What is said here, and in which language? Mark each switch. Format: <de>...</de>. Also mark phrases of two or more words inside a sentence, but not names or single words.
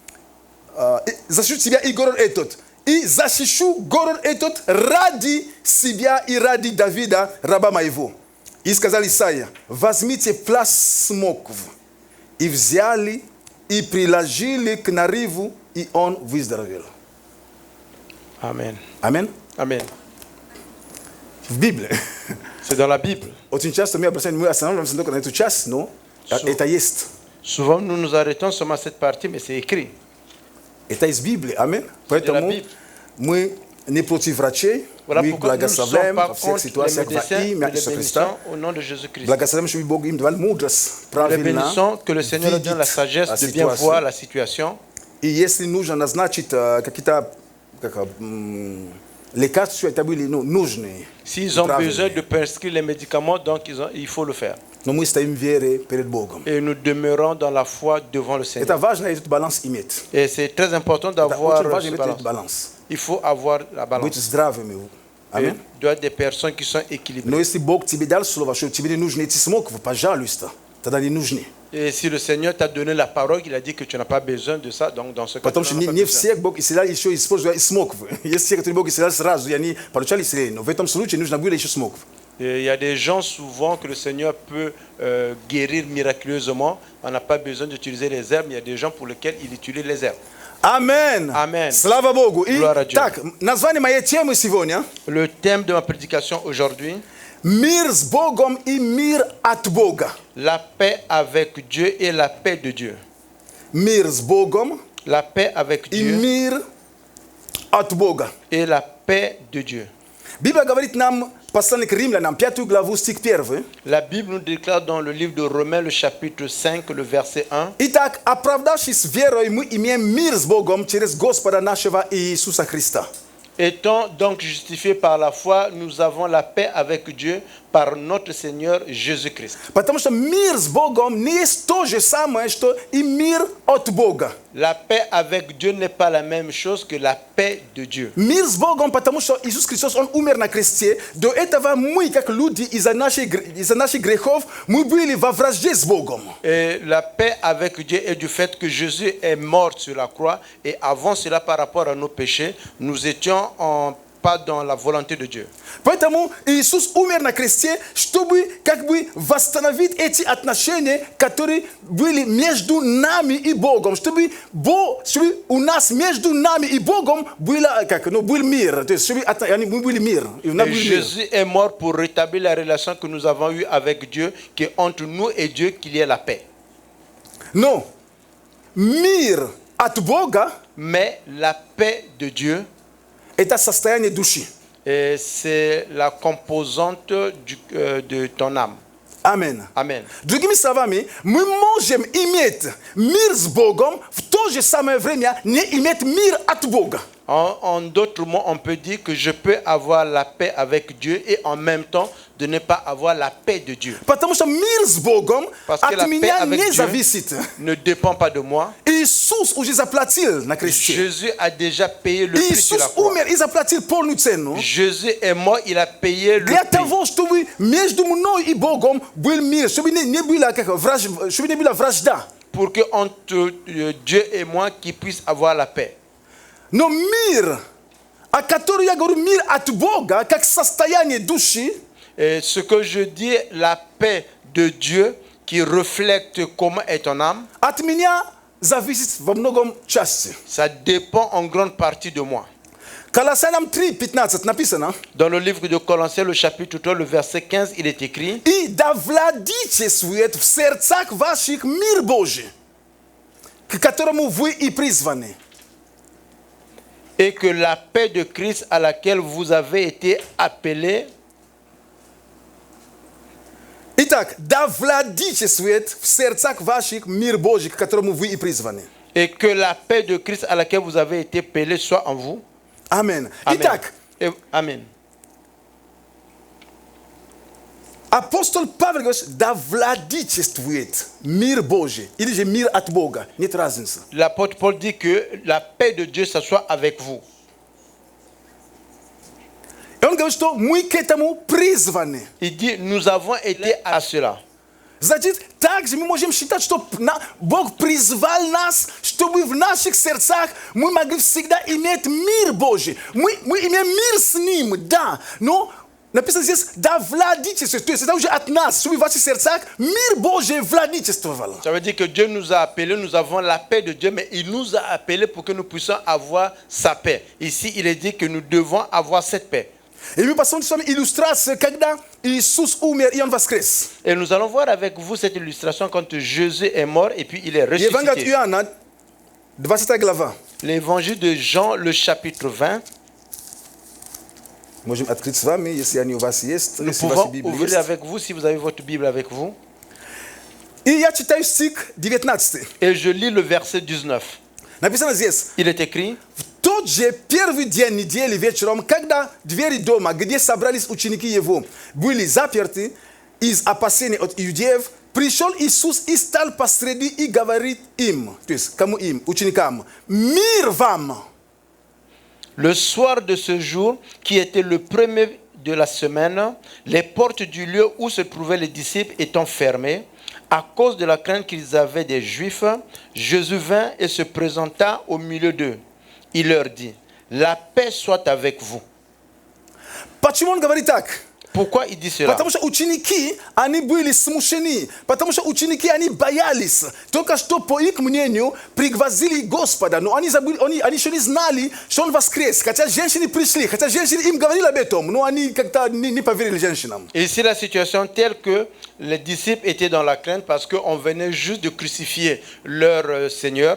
<ru>Защищу тебя и город этот. И защищу город этот ради себя и ради Давида, раба моего. И сказал Исаия, возьмите пласт смокв. И взяли, и приложили к нарыву, и он выздоровел.</ru> <fr>Amen.</fr> <ru>Аминь.</ru> <fr>Amen.</fr> <ru>В Библии.</ru> <fr>C'est dans la Bible.</fr> <ru>Очень часто мы останавливаемся только на эту часть, но это есть.</ru> <fr>Souvent, nous nous arrêtons seulement à cette partie, mais c'est écrit.</fr> <ru>Это из Библии. Аминь. Поэтому Библии. мы не против врачей.</ru> <fr>Voilà</fr> <ru>Мы</ru> <fr>pourquoi nous ne sommes</fr> <ru>благословляем</ru> <fr>pas</fr> <ru>во всех</ru> <fr>contre les</fr> <ru>ситуациях</ru> <fr>médecins,</fr> <ru>во</ru> <fr>mais</fr> <ru>имя</ru> <fr>les</fr> <ru>Иисуса</ru> <fr>bénissons</fr> <ru>Христа.</ru> <fr>au nom de Jésus-Christ.</fr> <ru>Благословляем, чтобы Бог им давал мудрость,</ru> <fr>Nous les</fr> <ru>правильно</ru> <fr>bénissons, que le Seigneur leur donne la</fr> <ru>видеть</ru> <fr>sagesse de bien</fr> <ru>ситуацию.</ru> <fr>voir la situation.</fr> <ru>И если нужно назначить какие-то лекарства, это были нужные.</ru> <fr>S'ils ont</fr> <ru>правильные.</ru> <fr>besoin de prescrire les médicaments, donc il faut le faire.</fr> <ru>Но мы стоим в вере перед Богом.</ru> <fr>Et nous demeurons dans la foi devant le</fr> <ru>Это</ru> <fr>Seigneur.</fr> <ru>важно этот баланс иметь.</ru> <fr>Et c'est très important</fr> <ru>Это</ru> <fr>d'avoir</fr> <ru>очень важно</ru> <fr>ce</fr> <ru>иметь</ru> <fr>balance.</fr> <ru>этот баланс.</ru> <fr>Il faut avoir la</fr> <ru>Быть</ru> <fr>balance.</fr> <ru>здравыми.</ru> <fr>Et</fr> <ru>Аминь.</ru> <fr>doit être des personnes qui sont équilibrées.</fr> <ru>Но если Бог тебе дал слово, что тебе не нужны эти смоквы, пожалуйста, тогда не нужны.</ru> <fr>Et si le Seigneur t'a donné la parole, il a dit que tu n'as pas besoin de ça, donc dans ce cas,</fr> <ru>Потому</ru> <fr>tu</fr> <ru>что</ru> <fr>n'en as pas</fr> <ru>не</ru> <fr>besoin.</fr> <ru>всех Бог исцелял еще используя смоквы. Есть те, которые Бог исцелял сразу, и они получали исцеление. Но в этом случае нужно было еще смокв.</ru> <fr>Et il y a des gens souvent que le Seigneur peut guérir miraculeusement. On n'a pas besoin d'utiliser les herbes, mais il y a des gens pour lesquels il utilise les herbes.</fr> <ru>Аминь.</ru> <fr>Amen.</fr> <ru>Слава Богу. И</ru> <fr>Gloire à Dieu.</fr> <ru>так, название моей темы сегодня</ru> <fr>Le thème de ma prédication aujourd'hui,</fr> <ru>«Мир с Богом и мир от Бога».</ru> <fr>la paix avec Dieu et la paix de Dieu.</fr> <ru>Мир с Богом</ru> <fr>La paix avec</fr> <ru>и</ru> <fr>Dieu</fr> <ru>мир от Бога.</ru> <fr>et la paix de Dieu.</fr> <ru>Библия говорит нам, послание к Римлянам, 5 главу, стих 1.</ru> <fr>La Bible nous déclare dans le livre de Romains, le chapitre 5, le verset 1.</fr> <ru>Итак, оправдавшись верой, мы имеем мир с Богом через Господа нашего Иисуса Христа.</ru> <fr>Étant donc justifiés par la foi, nous avons la paix avec Dieu par notre Seigneur Jésus-Christ.</fr> <ru>Потому что мир с Богом не есть то же самое, что и мир от Бога.</ru> <fr>La paix avec Dieu n'est pas la même chose que la paix de Dieu.</fr> <ru>Мир с Богом, потому что Иисус Христос, Он умер на кресте. До этого мы, как люди, из-за наших грехов, мы были во вражде с Богом.</ru> <fr>Et la paix avec Dieu est du fait que Jésus est mort sur la croix. Et avant cela, par rapport à nos péchés, nous étions pas dans la volonté de Dieu.</fr> <ru>Поэтому Иисус умер на кресте, чтобы как бы восстановить эти отношения, которые были между нами и Богом, чтобы у нас между нами и Богом был мир, то есть чтобы мы были мир.</ru> <fr>Et Jésus est mort pour rétablir la relation que nous avons eue avec Dieu, qui est entre nous et Dieu, qu'il y ait la paix.</fr> <ru>Но мир от Бога</ru> <fr>Mais la paix de Dieu,</fr> <ru>это состояние души.</ru> <fr>c'est la composante de ton âme.</fr> <ru>Аминь.</ru> <fr>Amen.</fr> <ru>Другими словами, мы можем иметь мир с Богом, в то же самое время не иметь мир от Бога.</ru> <fr>En d'autres mots, on peut dire que je peux avoir la paix avec Dieu et en même temps de ne pas avoir la paix de Dieu.</fr> <ru>Потому что мир с Богом от меня не зависит.</ru> <fr>Ne dépend pas de moi.</fr> <ru>Иисус уже заплатил на кресте.</ru> <fr>Jésus a déjà payé le prix sur la</fr> <ru>Иисус</ru> <fr>croix.</fr> <ru>умер и заплатил полную цену.</ru> <fr>Jésus est mort, il a payé le</fr> <ru>Для</ru> <fr>prix.</fr> <ru>того, чтобы между мной и Богом был мир, чтобы не была вражда.</ru> <fr>Pour que entre Dieu et moi qui puisse avoir la paix.</fr> <ru>Но мир, о котором я говорю, мир от Бога, как состояние души,</ru> <fr>Et ce que je dis, la paix de Dieu qui reflète comment est ton âme,</fr> <ru>от меня зависит во многом части.</ru> <fr>ça dépend en grande partie de moi.</fr> <ru>Колоссянам 3:15 написано:</ru> <fr>Dans le livre de Colossiens, le chapitre 3, le verset 15, il est écrit:</fr> <ru>«И да владычествует в сердцах ваших мир Божий, к которому вы и призваны».</ru> <fr>Et que la paix de Christ à laquelle vous avez été appelés,</fr> <ru>Итак, да владычествует в сердцах ваших мир Божий, к которому вы и призваны.</ru> <fr>et que la paix de Christ à laquelle vous avez été appelés soit en vous.</fr> <ru>Аминь.</ru> <fr>Amen.</fr> <ru>Итак,</ru> <fr>Amen.</fr> <pl>Apostol Paweł</pl> <ru>говорит, да владычествует мир Божий, или же мир от Бога, нет разницы.</ru> <fr>L'apôtre Paul dit que la paix de Dieu s'assoit avec vous.</fr> <ru>И он говорит, что мы к этому призваны.</ru> <fr>Il dit, nous avons été à cela.</fr> <ru>Значит, также мы можем считать, что Бог призвал нас, чтобы в наших сердцах мы могли всегда иметь мир Божий. Мы имеем мир с Ним, да, но написано здесь, да владычество, то есть это уже от нас, чтобы в ваших сердцах мир Божий владычествовал.</ru> <fr>Ça veut dire que Dieu nous a appelés, nous avons la paix de Dieu, mais il nous a appelés pour que nous puissions avoir sa paix. Ici, il est dit que nous devons avoir cette paix.</fr> <ru>И мы посмотрим с вами иллюстрацию, когда Иисус умер и Он воскрес.</ru> <fr>Et nous allons voir avec vous cette illustration quand Jésus est mort et puis il est</fr> <ru>Евангелие от</ru> <fr>ressuscité.</fr> <ru>Иоанна, 20 глава.</ru> <fr>L'évangile de Jean, le chapitre 20.</fr> <ru>Можем открыть с вами, если они у вас есть,</ru> <fr>Nous</fr> <ru>если у вас</ru> <fr>pouvons</fr> <ru>Библия</ru> <fr>ouvrir</fr> <ru>есть.</ru> <fr>avec vous si vous avez votre Bible avec vous.</fr> <ru>И я читаю стих 19.</ru> <fr>Et je lis le verset 19.</fr> <ru>Написано здесь.</ru> <fr>Il est écrit:</fr> <ru>В тот же первый день недели вечером, когда двери дома, где собрались ученики Его, были заперты из опасения от иудеев, пришел Иисус и стал посреди и говорит им, то есть кому им, ученикам, мир вам!</ru> <fr>Le soir de ce jour, qui était le premier de la semaine, les portes du lieu où se trouvaient les disciples étant fermées, à cause de la crainte qu'ils avaient des Juifs, Jésus vint et se présenta au milieu d'eux. Il leur dit: la paix soit avec vous.</fr> <ru>Почему он говорит так?</ru> <fr>Pourquoi il dit cela?</fr> <ru>Потому что ученики, они были смущены, потому что ученики, они боялись. Только что, по их мнению, пригвоздили Господа, но они забыли, они еще не знали, что Он воскрес. Хотя женщины пришли, хотя женщины им говорили об этом, но они как-то не поверили женщинам.</ru> <fr>Et ici, la situation telle que les disciples étaient dans la crainte parce qu'on venait juste de crucifier leur Seigneur.</fr>